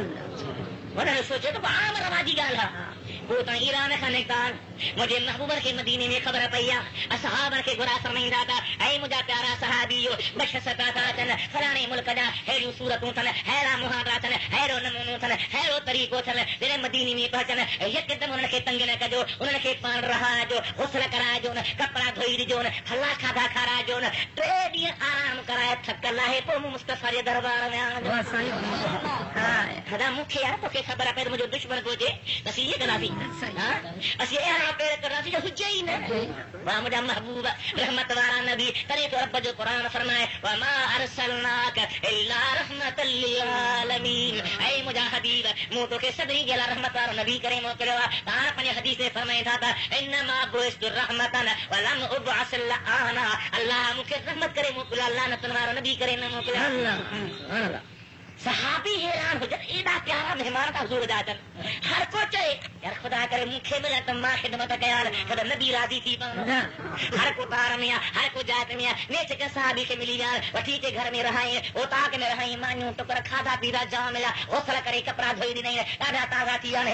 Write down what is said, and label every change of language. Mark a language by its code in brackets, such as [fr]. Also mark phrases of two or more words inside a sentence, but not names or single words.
[sd] उन्हनि सोचियो त आम रवाजी ॻाल्हि आहे, पोइ तव्हां ईरान खां निकिता आहिनि, मुंहिंजे महबूबनि खे मदीने में ख़बर पई आहे, असहाबनि खे घुरा फरमाईंदा था, ऐं मुंहिंजा प्यारा सहाबी जो बशसता था अचनि, फलाणे मुल्क जा अहिड़ियूं सूरतूं अथनि, अहिड़ा मुहावरा अथनि, अहिड़ो नमूनो अथनि, अहिड़ो तरीक़ो अथनि, जॾहिं मदीने में पहुचनि यकदमि उन्हनि खे तंग न कजो, उन्हनि खे पाण रहाइजो, गुस्ल कराइजो, कपिड़ा धोई ॾिजो, फला खाधा खाराइजो, 3 ॾींहं आराम कराए थक लाहे पोइ मूं मुस्तफ़ा जे दरबार में आयो। मूंखे यार तोखे ख़बर पए त मुंहिंजो दुश्मन थो अचे त असीं इहे कंदासीं, असीं अहिड़ा पेर कंदासीं जो हुजे ई न। वाह मुंहिंजा महबूब रहमत वारा नबी, तॾहिं तो रब जो क़ुर फरमाए [ar] وما أرسلناك إلا رحمة للعالمين, [sd] ऐं मुंहिंजा हबीब मूं तोखे सभिनी जे लाइ रहमत वारो नबी करे मोकिलियो आहे। तव्हां पंहिंजे हदीस में फरमाईंदा था [ar] إنما بعثت رحمة ولم أبعث لعانا, [sd] अल्लाह मूंखे रहमत करे मोकिलियो, अल्लाह लानतन वारो नबी करे न मोकिलियो। सहाबी हैरान हुजनि, एॾा प्यारा महिमान था हुज़ूर जा अचनि, हर को चए यार ख़ुदा करे मूंखे मिले त मां ख़िदमत कयां त नबी राज़ी थी पवंदो। हर को तार में आहे, हर को जात में आहे, नेच के सहाबी खे मिली विया, वठी के घर में रहाई, ओताक में रहाई, मानियूं टुकर खाधा पीता जाम मिलिया, गुस्ल करे कपिड़ा धोई ॾिनई, ॾाढा ताज़ा थी विया।